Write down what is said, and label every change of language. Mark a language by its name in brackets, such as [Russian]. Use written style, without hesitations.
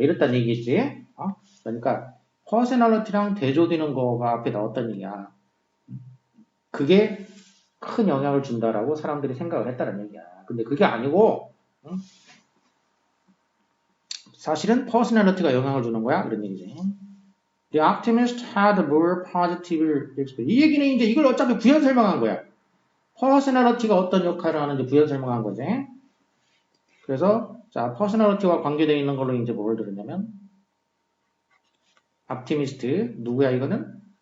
[Korean] 이랬단 얘기겠지. 그러니까 퍼스널리티랑 대조되는 거가 앞에 나왔던 얘기야. 그게 큰 영향을 준다라고 사람들이 생각을 했다는 얘기야. 근데 그게 아니고 사실은 퍼스널리티가 영향을 주는 거야. 이런 얘기지. [English] The optimist had more positive experience. [Korean] 이 얘기는 이제 이걸 어차피 부연 설명한 거야. 퍼스널리티가 어떤 역할을 하는지 부연 설명한 거지. 그래서 자 퍼스널리티와 관계되어 있는 걸로 이제 뭘 들었냐면 optimist 누구야 이거는?